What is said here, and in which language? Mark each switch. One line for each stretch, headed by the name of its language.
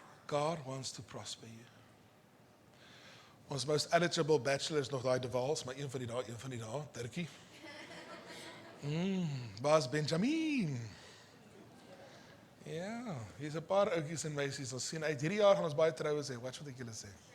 English: God wants to prosper you.
Afrikaans: Ons
English: most eligible bachelor
Afrikaans: is nog daai De Waals, maar een van die dae, Turkie. Baas Benjamin. Ja, hier's 'n paar ouetjies en meisies, ons sien uit. Hierdie jaar gaan ons baie troue sê, watch wat ek julle sê.